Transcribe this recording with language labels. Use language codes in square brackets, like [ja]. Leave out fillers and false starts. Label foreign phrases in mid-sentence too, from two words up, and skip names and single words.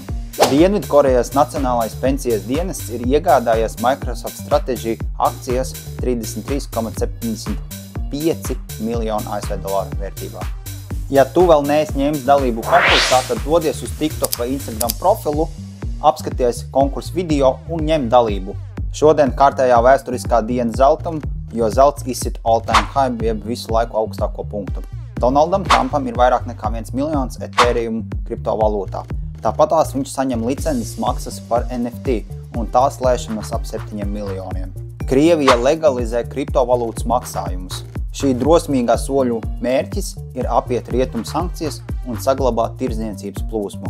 [lv] Dienvidkorejas Nacionālais pensijas dienests ir iegādājies Microsoft Strategy akcijas 33,75 miljonu ASV dolāru vērtībā. Ja tu vēl neesi ņēmis dalību konkursā, tad dodies uz TikTok vai Instagram profilu, apskaties konkursu video un ņem dalību. Šodien kārtējā vēsturiskā diena zeltam, jo zelts izsit [en] all-time high, [lv] jeb visu laiku augstāko punktu. Donaldam Trumpam ir vairāk nekā 1 miljons Ethereum kriptovalūtā. Tāpatās viņš saņem licences maksas par NFT un tās lēšanas ap 7 miljoniem. Krievija legalizē kriptovalūtas maksājumus. Šī drosmīgā soļu mērķis ir apiet rietumu sankcijas un saglabāt tirdzniecības plūsmu.